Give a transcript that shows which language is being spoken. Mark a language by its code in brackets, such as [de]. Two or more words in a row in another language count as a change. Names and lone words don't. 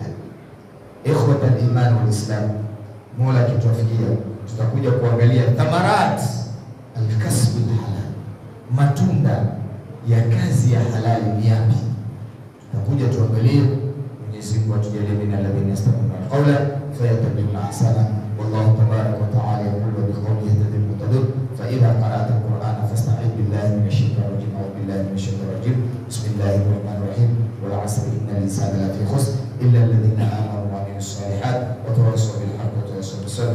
[ar] إخوة الإيمان والإسلام, [sw] Mola kituafikia, tutakuja kuangalia [ar] ثمرات الكسب الحلال, [sw] matunda ya kazi ya halali ni yapi. Tutakuja tuangalie. Mwenyezi Mungu atujalie [ar] من الذين يستمعون القول فيتبعون أحسنه. والله تبارك وتعالى يقول بقوله يهتدي المهتدون. فإذا قرأت القرآن فاستعذ بالله من الشيطان الرجيم. أعوذ بالله من الشيطان الرجيم. بسم الله الرحمن الرحيم. والعصر إن الإنسان لفي خسر إلا الذين آمنوا وعملوا الصالحات وتواصوا بالحق وتواصوا بالصبر.